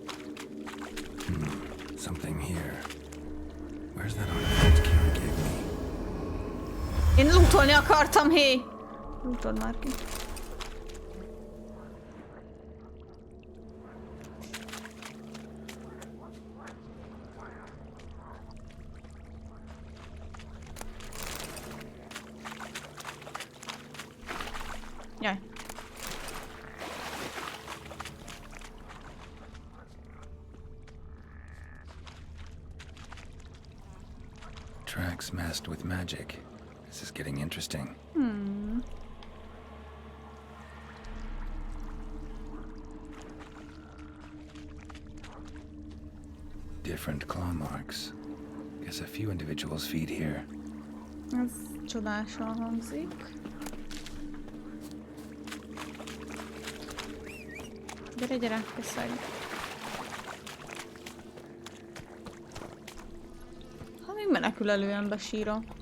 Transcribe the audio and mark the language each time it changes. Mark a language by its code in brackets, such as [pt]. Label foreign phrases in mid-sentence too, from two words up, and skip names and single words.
[en] Something here. Where's that artifact Kira gave me? [hu] Én lootolni akartam, hé! Lootold már ki. Jaj. [en] Tracks masked with magic. This is getting interesting. Different claw marks. Guess a few individuals feed here. [hu] Ez csodásan hangzik. Gyere, gyere, köszönjük. Ha még menekül elő ember síra.